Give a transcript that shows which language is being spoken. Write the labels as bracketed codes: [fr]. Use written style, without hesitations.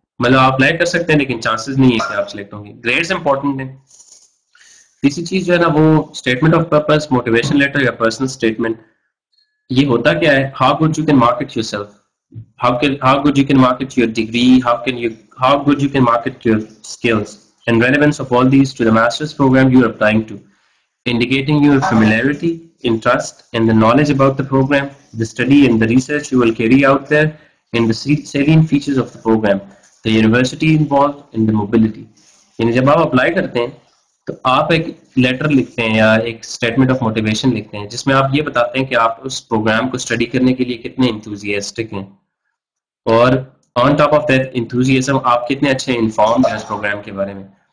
[ur] مطلب آپ اپلائی کر سکتے ہیں لیکن چانسز نہیں ہے کہ آپ سلیکٹ ہوں گے. گریڈز امپورٹنٹ ہیں. تیسری چیز جو ہے نا وہ statement of purpose motivation letter یا پرسنل اسٹیٹمنٹ. [en] یہ ہوتا کیا ہے؟ How good you can market yourself, how good you can market your degree, how good you can market your skills and relevance of all these to the master's program you are applying to, indicating your familiarity, interest and the knowledge about the program, the study and the research you will carry out there, and the salient features of the program, the university involved and the mobility. [ur] یعنی جب آپ apply کرتے ہیں تو آپ ایک letter لکھتے ہیں یا ایک اسٹیٹمنٹ آف موٹیویشن لکھتے ہیں جس میں آپ یہ بتاتے ہیں کہ آپ اس پروگرام کو اسٹڈی کرنے کے لیے کتنے انتھوزیاسٹک ہیں اور [en] on top of that enthusiasm [ur] آپ کتنے اچھے انفارمڈ ہیں اس پروگرام کے بارے میں.